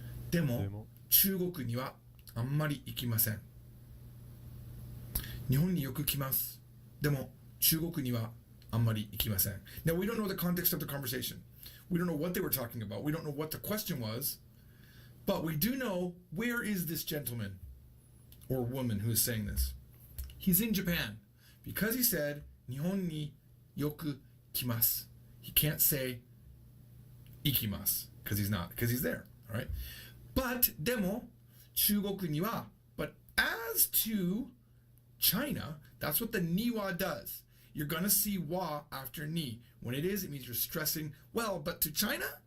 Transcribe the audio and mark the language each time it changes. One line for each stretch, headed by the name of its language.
Japanese: Demo, 中国にはあんまり行きません。日本によく来ます。でも中国にはあんまり行きません。
English: Now we don't know the context of the conversation. We don't know what they were talking about. We don't know what the question was. But we do know, where is this gentleman or woman who is saying this? He's in Japan. Because he said,
Japanese: 日本によく来ます.
English: He can't say 行きます because he's there. All right? But
Japanese: でも中国には,
English: but as to China, that's what the ni wa does. You're going to see wa after ni. When it is, it means you're stressing, well, but to China,